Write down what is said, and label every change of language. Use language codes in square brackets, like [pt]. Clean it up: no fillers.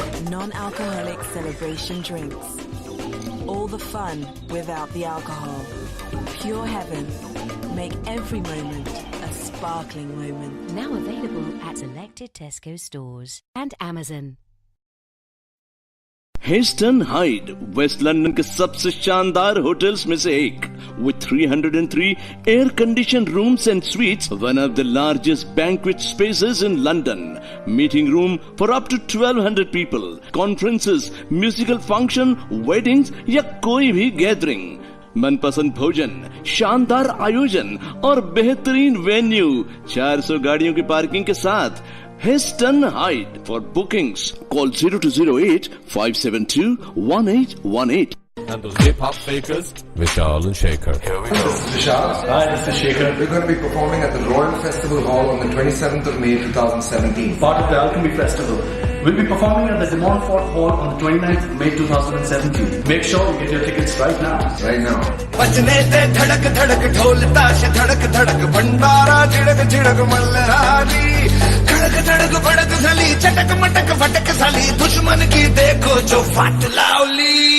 [en] Non-alcoholic celebration drinks. All the fun without the alcohol. Pure Heaven. Make every moment a sparkling moment. Now available at selected Tesco stores and Amazon. [hi] Hasten hide waste London के सबसे शानदार hotels में से एक [en] with 303 air conditioned rooms and suites, one of the largest banquet spaces in London, meeting room for up to 1200 people, conferences, musical function, weddings [hi] या कोई भी gathering, मनपसंद भोजन, शानदार आयोजन और बेहतरीन वेन्यू, 400 गाड़ियों की पार्किंग के साथ Heston Hyde. [en] For bookings, call 0208 572 1818. And those hip-hop fakers, Vishal and Shaker. Here we go. This is Vishal. Hi, this is Shaker. We're going to be performing at the Royal Festival Hall on the 27th of May 2017. Part of the Alchemy Festival. We'll be performing at the De Montfort Hall on the 29th of May 2017. Make sure you get your tickets right now. Right now. [hi] बजने दे धड़क धड़क ढोल ताश धड़क धड़क भंडारा झिड़क झिड़क मल्हारी खड़क धड़क भड़क सली चटक मटक फटक सली दुश्मन की देखो जो फट लावली